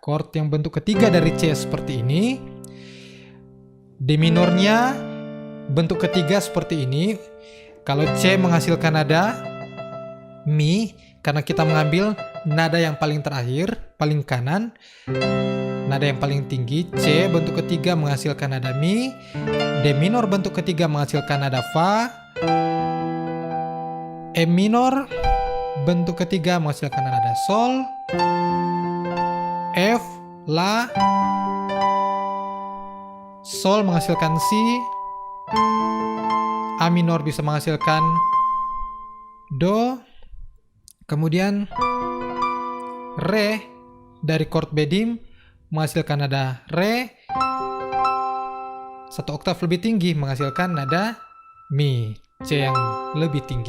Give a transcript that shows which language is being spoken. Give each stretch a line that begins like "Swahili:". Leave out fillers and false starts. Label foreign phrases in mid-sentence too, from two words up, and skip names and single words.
Indonesian: Chord yang bentuk ketiga dari C seperti ini. D minornya bentuk ketiga seperti ini. Kalau C menghasilkan nada mi, karena kita mengambil nada yang paling terakhir, paling kanan. Nada yang paling tinggi, C bentuk ketiga menghasilkan nada mi. D minor bentuk ketiga menghasilkan nada fa. E minor bentuk ketiga menghasilkan nada sol. F, la. Sol menghasilkan si. A minor bisa menghasilkan do. Kemudian re dari chord B dim menghasilkan nada re. 1 oktav lebih tinggi menghasilkan nada mi, C yang lebih tinggi.